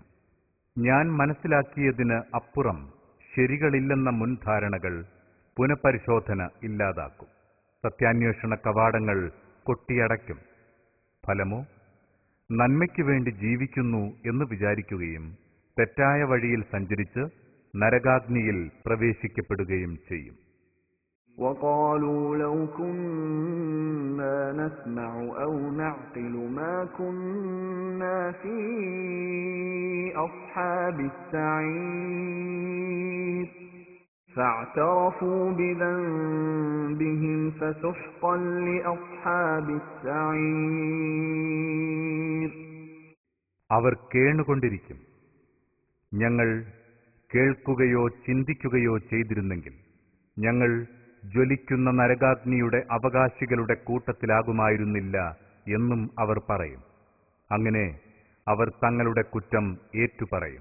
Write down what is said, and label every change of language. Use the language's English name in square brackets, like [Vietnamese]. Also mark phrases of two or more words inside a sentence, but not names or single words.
[Malayalam] ഞാൻ മനസ്സിലാക്കിയതിന് അപ്പുറം ശരികളില്ലെന്ന മുൻധാരണകൾ പുനഃപരിശോധന ഇല്ലാതാക്കും. സത്യാന്വേഷണ കവാടങ്ങൾ കൊട്ടിയടയ്ക്കും. ഫലമോ നന്മയ്ക്കു വേണ്ടി ജീവിക്കുന്നു എന്ന് വിചാരിക്കുകയും തെറ്റായ വഴിയിൽ സഞ്ചരിച്ച് നരകാഗ്നിയിൽ പ്രവേശിക്കപ്പെടുകയും ചെയ്യും. [Arabic] وقالوا لو كنا نسمع أو نعقل ما كنا في أصحاب السعير فاعترفوا بذنبهم فسحقا لأصحاب السعير. [Malayalam] അവർ കേണുകൊണ്ടിരിക്കും, ഞങ്ങൾ കേൾക്കുകയോ ചിന്തിക്കുകയോ ചെയ്തിരുന്നെങ്കിൽ ഞങ്ങൾ ജ്വലിക്കുന്ന നരകാഗ്നിയുടെ അവകാശികളുടെ കൂട്ടത്തിലാകുമായിരുന്നില്ല എന്നും അവർ പറയും. അങ്ങനെ അവർ തങ്ങളുടെ കുറ്റം ഏറ്റുപറയും.